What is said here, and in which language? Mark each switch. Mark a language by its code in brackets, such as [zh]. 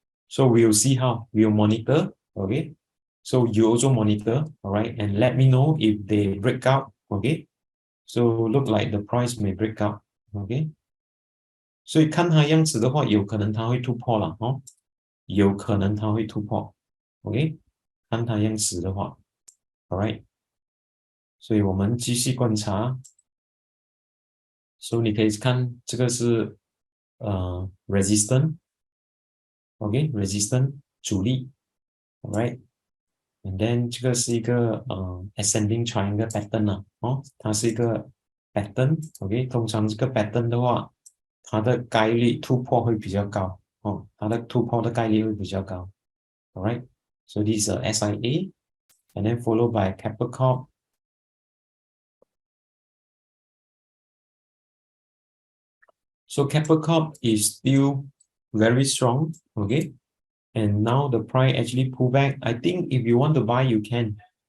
[en] So we'll see how we'll monitor, okay. So you also monitor, all right, and let me know if they break out, okay. So look like the price may break out, okay. [zh] 所以看它样子的话，有可能它会突破了有可能它会突破 ，OK，看它样子的话 ，All right，所以我们继续观察。所以你可以看这个是resistant，OK，resistant 阻力 ，All right，and then 这个是一个ascending triangle pattern 它是一个 pattern，OK，通常这个 pattern 的话，它的概率突破会比较高它的突破的概率会比较高。 [en] All right, so this is SIA, and then followed by Keppel Corp. So Keppel Corp is still very strong, okay? And now the price actually pull back. I think if you want to buy, you can.